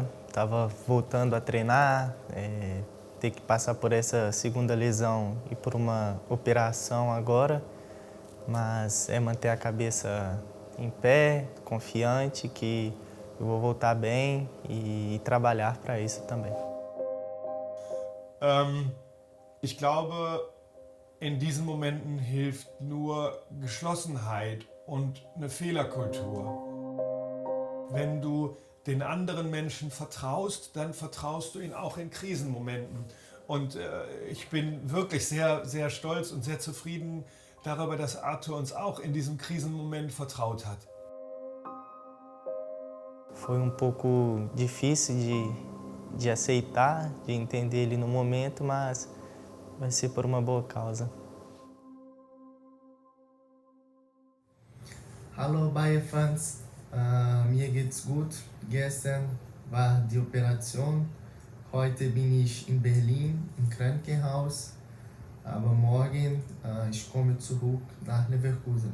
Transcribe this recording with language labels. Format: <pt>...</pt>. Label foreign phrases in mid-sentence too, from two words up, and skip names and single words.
<pt>Estava voltando a treinar, ter que passar por essa segunda lesão e por uma operação agora, mas é manter a cabeça em pé, confiante que eu vou voltar bem e trabalhar para isso também.</pt> <de>Ich glaube, in diesen Momenten hilft nur Geschlossenheit und eine Fehlerkultur. Wenn du den anderen Menschen vertraust, dann vertraust du ihnen auch in Krisenmomenten. Und ich bin wirklich sehr, sehr stolz und sehr zufrieden darüber, dass Arthur uns auch in diesem Krisenmoment vertraut hat.</de> <pt>Foi pouco difícil de aceitar, de entender ele no momento, mas vai ser por uma boa causa.</pt> <de>Hallo Bayer-Fans, mir geht's gut. Gestern war die Operation. Heute bin ich in Berlin im Krankenhaus. Aber morgen ich komme zurück nach Leverkusen.</de>